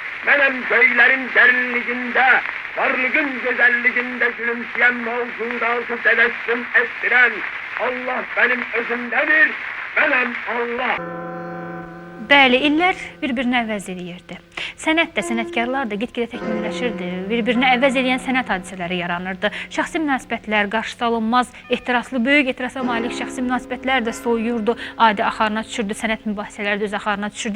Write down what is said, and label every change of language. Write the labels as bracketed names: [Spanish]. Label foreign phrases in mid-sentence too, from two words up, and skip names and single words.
[Turkish] benim göylerin derinliğinde, varlığın güzelliğinde gülümseyen mevcudatı tebessüm ettiren Allah benim özümdedir, benim Allah. [Azerbaijani] Bəli, illər bir-birini əvəz eləyirdi. Sənət də, sənətkarlar da get-gedə təkmilləşirdi. Bir-birini əvəz eləyən sənət hadisələri yaranırdı. Şəxsi münasibətlər, qarşısı alınmaz, ehtiraslı, böyük ehtirasa malik şəxsi münasibətlər də soyuyurdu, adi axarına düşürdü, sənət mübahisələri də öz axarına düşürdü.